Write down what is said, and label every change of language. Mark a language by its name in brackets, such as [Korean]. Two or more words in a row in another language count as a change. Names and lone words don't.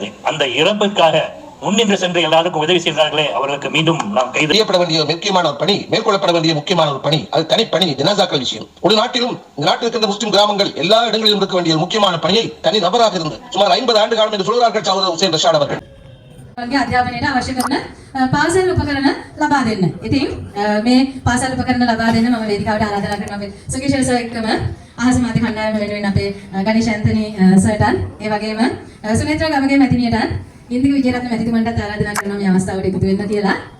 [Tamil] அந்த இறப்புக்காக முன்னின்று சென்று எல்லாருக்கும் உதவி செய்தார்களே அவர்களுக்கு மீண்டும் நாம் செய்யப்பட வேண்டிய முக்கியமான ஒரு பணி, மேற்கொள்ளப்பட வேண்டிய முக்கியமான ஒரு பணி, அது தனிப்பணி ஜனாசாக்கள் விஷயம். ஒரு நாட்டிலும் இந்த நாட்டில் இருக்கின்ற முஸ்லிம் கிராமங்கள் எல்லா இடங்களிலும் இருக்க வேண்டிய முக்கியமான பணியை தனி நபராக இருந்து சுமார் 50 ஆண்டு காலம் என்று சொல்கிறார்கள் சகோதரர் உசைன் ரஷாட் அவர்கள். [Sinhala] අධ්‍යාපනයට අවශ්‍ය කරන පාසල් උපකරණ ලබා දෙන්න. ඉතින් මේ පාසල් උපකරණ ලබා දෙන්න මම වේදිකාවට ආරාධනා කරනවා අපේ සුකේෂර් සර් එක්කම අහස මාධ්‍ය කණ්ඩායම වෙනුවෙන් අපේ ගණේෂ් ඇන්තනි සර්ටන් ඒ වගේම සුනේත්‍ර ගමගේ මැතිණියටත් ඉන්දික විජේරත්න මැතිතුමන්ටත් ආරාධනා කරනවා මේ අවස්ථාවට එකතු වෙන්න කියලා.